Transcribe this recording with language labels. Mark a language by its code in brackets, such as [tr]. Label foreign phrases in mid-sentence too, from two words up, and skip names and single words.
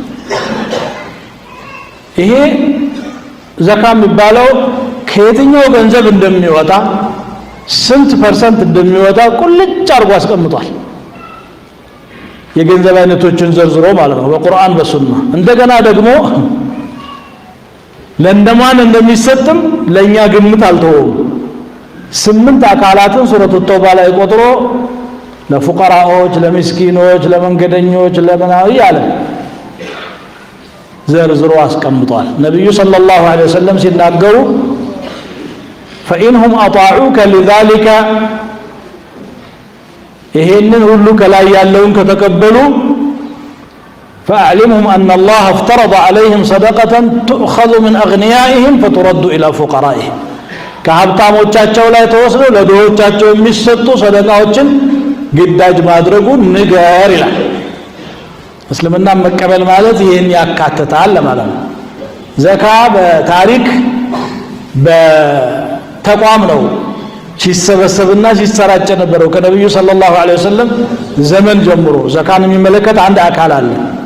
[am] ይሄ ዘካ የሚባለው ከየትኛው ገንዘብ እንደሚወጣ ስንት ፐርሰንት እንደሚወጣ ቁልጭ አድርጎ አስቀምጧል። የገንዘብ አይነቶችን ዘርዝሮ ማለት ነው በቁርአን በሱና። እንደገና ደግሞ ለእንደማን እንደሚሰጥም ለእኛ ግምት አልተወውም። 8 አካላትን ሱረቱ ተውባ ላይ ቆጥሮ ለፉቀራዎች፣ ለምስኪኖች፣ ለመንገደኞች፣ ለምናዊ አለ ዘርዝሮ አስቀምጧል። ነብዩ [ar] صلى الله عليه وسلم [am] ሲናገሩ [ar] فإنهم أطاعوك لذلك [am] ይሄንን ሁሉ ከላይ ያለውን ከተቀበሉ [ar] فأعلمهم أن الله افترض عليهم صدقة تؤخذ من أغنيائهم فترد إلى فقرائهم [am] ከሀብታሞቻቸው ላይ ተወስዶ ለድሆቻቸው የሚሰጡ ሰደቃዎችን ግዳጅ ማድረጉን ንገር ይላል። እስልምና መቀበል ማለት ይሄን ያካትታል ማለት ነው። ዘካ በታሪክ በተቋም ነው ሲሰበሰብና ሲሰራጭ ነበረው። ከነብዩ [ar] صلى الله عليه وسلم [am] ዘመን ጀምሮ ዘካን የሚመለከት አንድ አካል አለ።